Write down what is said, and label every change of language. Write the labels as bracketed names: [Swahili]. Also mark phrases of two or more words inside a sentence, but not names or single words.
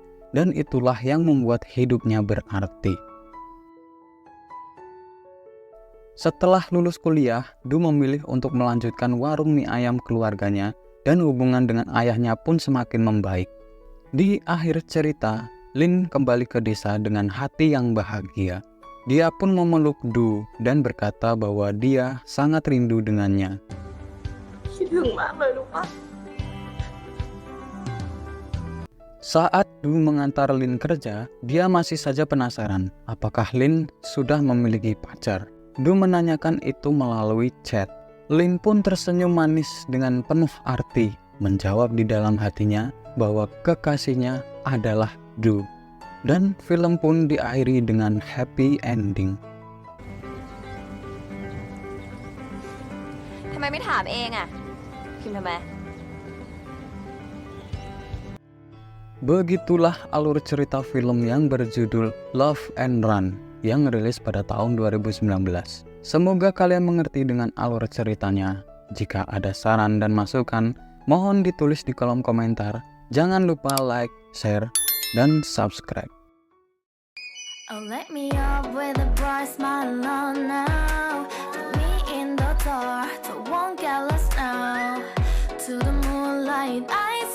[Indonesian] Dan itulah yang membuat hidupnya berarti. Setelah lulus kuliah, Du memilih untuk melanjutkan warung mie ayam keluarganya dan hubungan dengan ayahnya pun semakin membaik. Di akhir cerita, Lin kembali ke desa dengan hati yang bahagia. Dia pun memeluk Du dan berkata bahwa dia sangat rindu dengannya. [Thai] คิดถึงมากเลยรู้ปะ [Indonesian] Saat Du mengantar Lin kerja, dia masih saja penasaran apakah Lin sudah memiliki pacar. Du menanyakan itu melalui chat. Lin pun tersenyum manis dengan penuh arti, menjawab di dalam hatinya bahwa kekasihnya adalah Du. Dan film pun diakhiri dengan [English] happy ending. [Thai] ทำไมไม่ถามเองอะพิมพ์ทำไม [Indonesian] Begitulah alur cerita film yang berjudul Love and Run yang rilis pada tahun 2019. Semoga kalian mengerti dengan alur ceritanya. Jika ada saran dan masukan, mohon ditulis di kolom komentar. Jangan lupa [English] like, share, [Indonesian] dan subscribe. [English] Oh, let me up with a bright smile on now. Put me in the dark, so won't get lost now. To the moonlight,